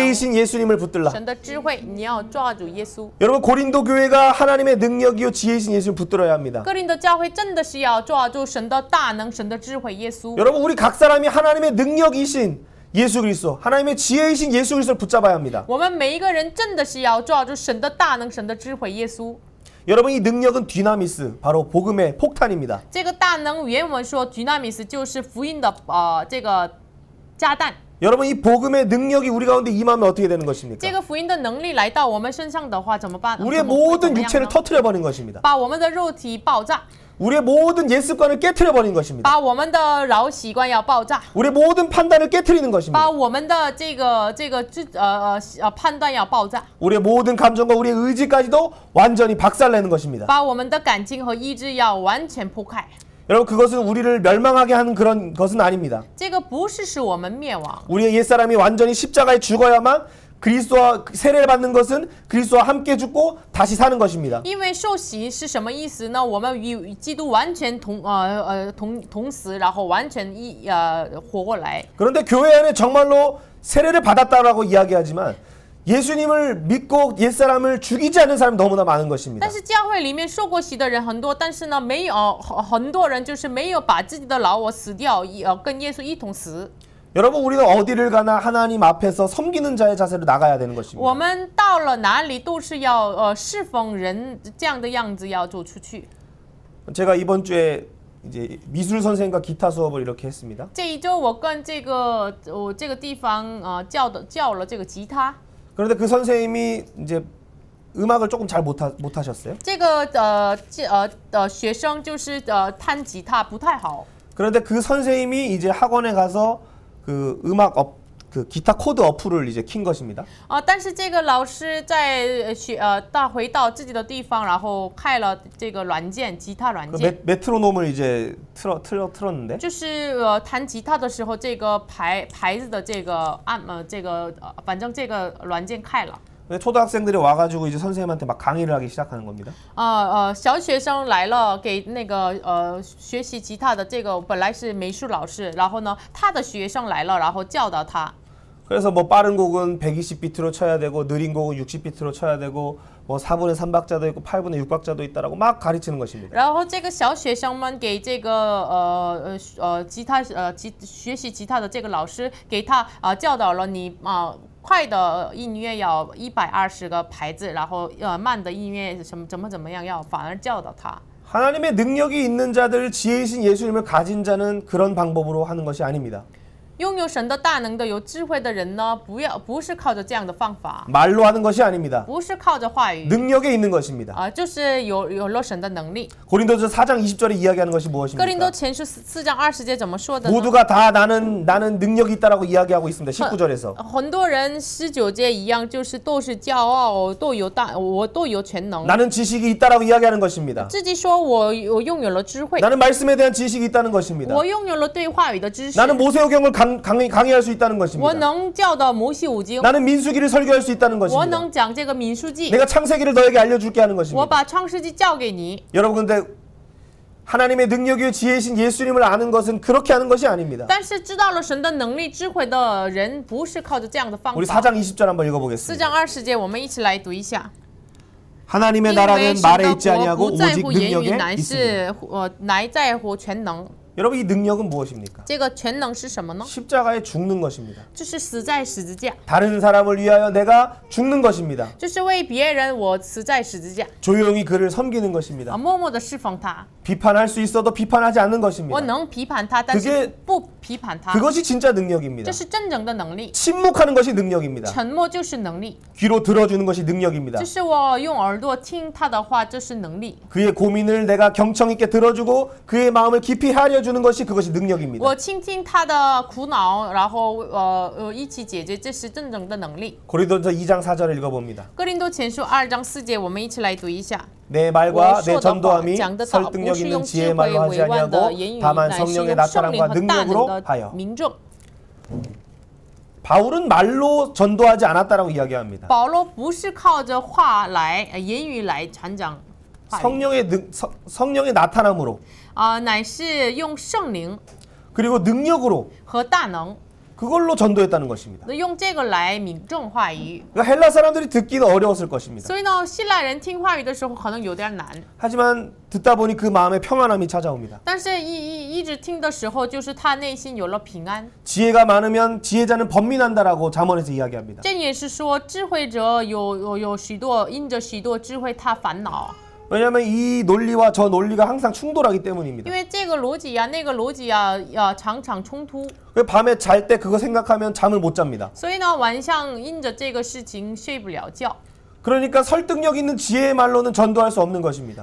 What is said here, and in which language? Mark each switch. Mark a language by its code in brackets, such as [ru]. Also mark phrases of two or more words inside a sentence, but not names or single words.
[ko] 지혜이신 예수님을 붙들라. [zh] 神的智慧，你要抓住耶稣。 [ko] 여러분 고린도 교회가 하나님의 능력이요 지혜이신 예수님을 붙들어야 합니다. [zh] 哥林的教会真的是要抓住神的大能、神的智慧，耶稣。 [ko] 여러분 우리 각 사람이 하나님의 능력이신 예수 그리스도, 하나님의 지혜이신 예수 그리스도를 붙잡아야 합니다. [zh] 我们每一个人真的是要抓住神的大能、神的智慧，耶稣。 [ko] 여러분 이 능력은 디나미스, 바로 복음의 폭탄입니다. [zh] 这个大能原文说 dynamis 就是福音的这个炸弹。 [ko] 여러분 이 복음의 능력이 우리 가운데 임하면 어떻게 되는 것입니까? [zh] 这个福音的能力来到我们身上的话，怎么办？ [ko] 우리의 [zh] 怎么 [ko] 모든 [zh] 怎么样 [ko] 육체를 [zh] 呢？ [ko] 터트려 버린 것입니다. [zh] 把我们的肉体爆炸， [ko] 우리의 모든 옛 습관을 깨트려 버린 것입니다. [zh] 把我们的老习惯要爆炸， [ko] 우리의 모든 판단을 깨트리는 것입니다. [zh] 把我们的这个判断要爆炸， [ko] 우리의 모든 감정과 우리의 의지까지도 완전히 박살내는 것입니다. [zh] 把我们的感情和意志要完全破开。 [ko] 여러분 그것은 우리를 멸망하게 하는 그런 것은 아닙니다. [zh] 这个不是使我们灭亡， [ko] 우리의 옛사람이 완전히 십자가에 죽어야만 그리스도와 세례를 받는 것은 그리스도와 함께 죽고 다시 사는 것입니다. [zh] 因为受洗是什么意思呢？我们与基督完全同死，然后完全活过来。 [ko] 그런데 교회 안에 정말로 세례를 받았다라고 이야기하지만 예수님을 믿고 옛사람을 죽이지 않는 사람이 너무나 많은 것입니다. [zh] 但是教会里面受过洗的人很多，但是呢，没有很多人就是没有把自己的老我死掉，跟耶稣一同死。 [ko] 여러분 우리는 어디를 가나 하나님 앞에서 섬기는 자의 자세로 나가야 되는 것입니다. [zh] 我们到了哪里都是要侍奉人这样的样子要走出去。 [ko] 제가 이번 주에 이제 미술 선생과 기타 수업을 이렇게 했습니다. [zh] 这一周我跟这个地方教了这个吉他。 [ko] 그런데 그 선생님이 이제 음악을 조금 잘 못하셨어요. [zh] 这个学生就是弹吉他不太好。 [ko] 그런데 그 선생님이 이제 학원에 가서 그 그 기타 코드 어플을 이제 킨 것입니다. [zh] 但是这个老师在回到自己的地方，然后开了这个软件，吉他软 [ko] 그 [zh] 件。 [ko] 메트로놈을 이제 틀었는데 [zh] 就是弹吉他的时候，这个牌子的这个反正这个软件开了。 [ko] 근데 초등학생들이 와가지고 이제 선생님한테 막 강의를 하기 시작하는 겁니다. [zh] 小学生来了，给那个学习吉他的这个本来是美术老师，然后呢，他的学生来了，然后教导他。 [ko] 그래서 뭐 빠른 곡은 120비트로 쳐야 되고 느린 곡은 60비트로 쳐야 되고 뭐 4분의 3박자도 있고 8분의 6박자도 있다라고 막 가르치는 것입니다. [zh] 然后这个小学生们给这个吉他学习吉他的这个老师给他教导了你快的音乐要120个拍子，然后慢的音乐怎么样要反而教导他。 [ko] 하나님의 능력이 있는 자들, 지혜이신 예수님을 가진 자는 그런 방법으로 하는 것이 아닙니다. [zh] 拥有神的大能的、有智慧的人呢，不是靠着这样的方法， [ko] 말로 하는 것이 아닙니다. [zh] 不是靠着话语， [ko] 능력에 있는 것입니다. [zh] 就是有了神的能力。 [ko] 고린도서 4장 20절에 이야기하는 것이 [zh] 哥林多 [ko] 무엇입니까? [zh] 前书4章20节怎么说的呢？ [ko] 모두가 다 나는 능력이 있다라고 이야기하고 있습니다. 19절에서. [zh] 很多人19节一样，就是都是骄傲，我都有全能， [ko] 나는 지식이 있다라고 이야기하는 것입니다. [zh] 自己说我拥有了智慧， [ko] 나는 말씀에 대한 지식이 있다는 것입니다. [zh] 我拥有了对话语的知识， [ko] 나는 모세오경을 강의할 수 있다는 [zh] 我 [ko] 것입니다. [zh] 能教导摩西五经， [ko] 나는 민수기를 설교할 수 있다는 [zh] 我 [ko] 것입니다. [zh] 能讲这个民数记， [ko] 내가 창세기를 너에게 알려줄게 하는 [zh] 我 [ko] 것입니다. [zh] 把创世纪教给你。 [ko] 여러분 근데 하나님의 능력이요 지혜이신 예수님을 아는 것은 그렇게 하는 것이 아닙니다. [zh] 但是知道了神的能力、智慧的人，不是靠着这样的方 [ko] 우리 [zh] 法。 [ko] 4장 20절 한번 [zh] 4 [ko] 읽어보겠습니다. [zh] 章20节，我们一起来读一下。 [ko] 하나님의 [zh] 因为 [ko] 나라는 [zh] 神 [ko] 말에 [zh] 的 [ko] 있지 [zh] 国 [ko] 아니하고 [zh] 不在 [ko] 오직 [zh] 乎言语， [ko] 능력에 [zh] 乃 [ko] 있습니다. [zh] 是乃在乎全能。 [ko] 여러분 이 능력은 무엇입니까? [zh] 这个全能是什么呢？ [ko] 십자가에 죽는 것입니다. [zh] 就是死在十字架， [ko] 다른 사람을 위하여 내가 죽는 것입니다. [zh] 就是为别人我死在十字架， [ko] 조용히 그를 섬기는 것입니다. [zh] 默默的侍奉他。 [ko] 비판할 수 있어도 비판하지 않는 [zh] 我 [ko] 것입니다. [zh] 能批判他，但是不批判他， [ko] 그것이 진짜 능력입니다. [zh] 这是真正的能力。 [ko] 침묵하는 것이 능력입니다. [zh] 沉默就是能力， [ko] 귀로 들어주는 것이 능력입니다. [zh] 就是我用耳朵听他的话，这是能力。 [ko] 그의 고민을 내가 경청 있게 들어주고 그의 마음을 깊이 헤아려주는 것이 그것이 능력입니다. [zh] 我倾听他的苦恼，然后一起解决，这是真正的能力。 [ko] 고린도서 2장 4절을 읽어봅니다. [zh] 哥林多前书2章4节，我们一起来读一下。 [ko] 내 말과 내 전도함이 설득력 있는 지혜의 말로 하지 아니하고 다만 성령의 나타남과 능력으로 하여. [zh] 民众。 [ko] 바울은 말로 전도하지 않았다라고 이야기합니다. [zh] 保罗不是靠着话来言语来传讲话语， [ko] 성령의 나타남으로 [zh] 乃是用圣灵 [ko] 그리고 능력으로 [zh] 和大能， [ko] 그걸로 전도했다는 것입니다. [zh] 用这个来敏正话语。 [ko] 그러니까 헬라 사람들이 듣기도 어려웠을 것입니다. [zh] 所以呢，希腊人听话语的时候可能有点难， [ko] 하지만 듣다 보니 그 마음에 평안함이 찾아옵니다. [zh] 但是一直听的时候，就是他内心有了平安。 [ko] 지혜가 많으면 지혜자는 번민한다라고 잠언에서 이야기합니다. [zh] 这也是说，智慧者有许多因着许多智慧，他烦恼。 [ko] 왜냐하면 이 논리와 저 논리가 항상 충돌하기 [zh] 因 [ko] 때문입니다. [zh] 为这个逻辑呀、那个逻辑呀、常常冲突， [ko] 그 밤에 잘 때 그거 생각하면 잠을 못 잡니다. [zh] 所以呢，晚上因着这个事情睡不了觉。 [ko] 그러니까 설득력 있는 지혜의 말로는 전도할 수 없는 것입니다.